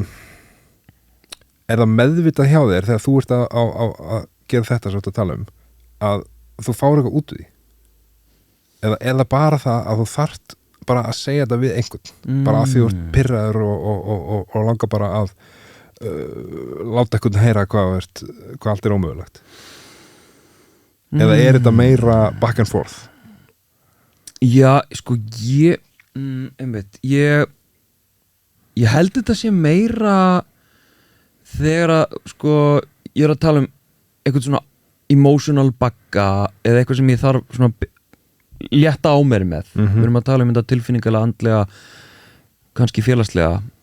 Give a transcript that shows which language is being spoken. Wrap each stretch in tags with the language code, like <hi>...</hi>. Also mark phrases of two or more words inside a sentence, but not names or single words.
<is>er það meðvitað hjá þér þegar þú ert að gera þetta svo að tala að þú fáir eitthvað út úr því eða bara það að þú þarft bara að segja þetta við einhvern bara að því þú ert pirraður og langar bara að láta einhvern heyra hvað allt er ómögulegt eða er þetta meira</is> <en>back and forth?</en> <is>Já, sko ég held þetta sé meira þegar að sko ég er að tala eitthvað svona emotional bagga eða eitthvað sem ég þarf svona létta á mér með við erum að tala þetta tilfinningalega, andlega kannski félagslega</is>